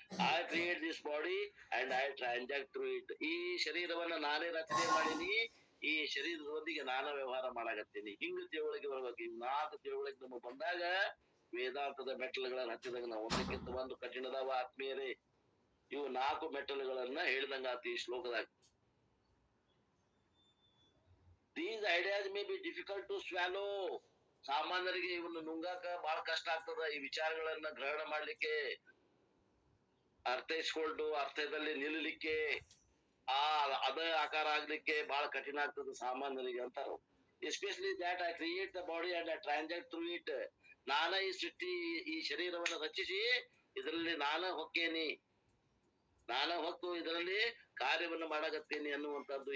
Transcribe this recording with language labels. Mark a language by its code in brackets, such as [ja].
[en] I create this body and I transact through it. [kn] ಈ ಶರೀರವನ್ನ ನಾನೇ ರಚನೆ ಮಾಡೀನಿ, ಈ ಶರೀರದೊಂದಿಗೆ ನಾನು ವ್ಯವಹಾರ ಮಾಡಾಕತ್ತೀನಿ. ಹಿಂಗ ತಿಳುವಳಿಕೆ ಬರ್ಬೇಕು. ಈ 4 ತಿಳುವಳಿಕೆ ನಮಗೆ ಬಂದಾಗ ವೇದಾಂತದ ಮೆಟ್ಟಲುಗಳನ್ನ ಹತ್ತಿದಾಗ ನಾವು ಒಂದಕ್ಕಿಂತ ಒಂದು ಕಠಿಣದಾವ. ಆತ್ಮೀಯರೇ, ಇವು 4 ಮೆಟ್ಟಲುಗಳನ್ನ ಹೇಳಿದಂಗ ಆತ ಈ ಶ್ಲೋಕದಾಗ. [en] These ideas may be difficult to swallow. [kn] ಸಾಮಾನ್ಯರಿಗೆ ಇವನ್ನ ನುಂಗಾಕ ಬಹಳ ಕಷ್ಟ ಆಗ್ತದ. ಈ ವಿಚಾರಗಳನ್ನ ಗ್ರಹಣ ಮಾಡ್ಲಿಕ್ಕೆ, ಅರ್ಥೈಸ್ಕೊಂಡು ಅರ್ಥದಲ್ಲಿ ನಿಲ್ಲಲಿಕ್ಕೆ, ಅದ ಆಕಾರ ಆಗ್ಲಿಕ್ಕೆ ಬಹಳ ಕಠಿಣ ಆಗ್ತದ ಸಾಮಾನ್ಯರಿಗೆ ಅಂತಾರ. [en] Especially that I create the body and I transact through it. [kn] ನಾನ ಈ ಸೃಷ್ಟಿ, ಈ ಶರೀರವನ್ನು ರಚಿಸಿ ಇದರಲ್ಲಿ ನಾನ ಹೊಕ್ಕೇನಿ, ನಾನ ಹೊಕ್ಕು ಇದರಲ್ಲಿ ಕಾರ್ಯವನ್ನು ಮಾಡಾಕತ್ತೇನಿ ಅನ್ನುವಂಥದ್ದು.